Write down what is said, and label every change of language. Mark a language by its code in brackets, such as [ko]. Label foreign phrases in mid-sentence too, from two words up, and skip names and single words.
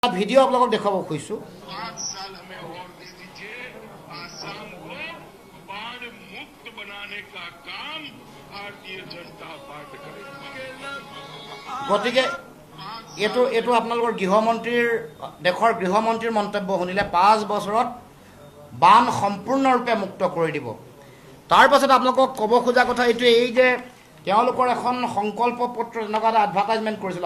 [as] ভিডিও আপোনালোকক দেখাব খুজিছোঁ। [hi] 5 साल हमें और दे दीजिए, आसाम को बाढ़ मुक्त बनाने का काम भारतीय जनता पार्टी करेगी। [as] গতিকে এইটো আপোনালোকৰ গৃহমন্ত্ৰীৰ দেশৰ গৃহমন্ত্ৰীৰ মন্তব্য শুনিলে 5 বছৰত বান সম্পূৰ্ণৰূপে মুক্ত কৰি দিব। তাৰ পাছত আপোনালোকক ক'ব খোজা কথা এইটো এই যে তেওঁলোকৰ এখন সংকল্প পত্ৰ এনেকুৱা এটা এডভাৰটাইজমেণ্ট কৰিছিলে।